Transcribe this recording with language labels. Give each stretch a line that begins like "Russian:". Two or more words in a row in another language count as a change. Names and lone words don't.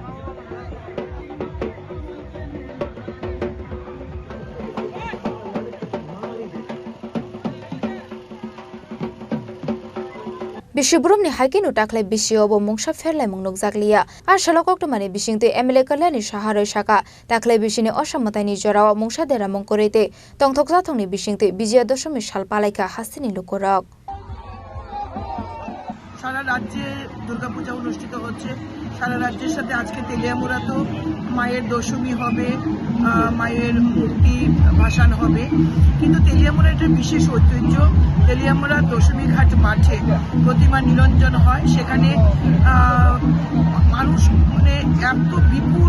Kok Borok: Bishubrum ni haikinu taklai bisio mungsha ferlai mungnuk jakliya ar shalokok to mane bisingte emle kalani shaharoi shaka taklai bisini osammatani jorawa mungsha dera mongkorete tongthokja thongni bisingte BijoyaDashmi salpalaika hastini lukorok
Bangla: সারা রাজ্যে দুর্গাপূজা অনুষ্ঠিত হচ্ছে সারা রাজ্যের সাথে আজকে তেলিয়ামুরা তো মায়ের দশমী হবে মায়ের মূর্তি ভাসান হবে কিন্তু তেলিয়ামুরা একটা বিশেষ ঐতিহ্য তেলিয়ামুরা দশমীঘাট মাঠে প্রতিমা নিরঞ্জন হয় সেখানে মানুষ মানে এত বিপুল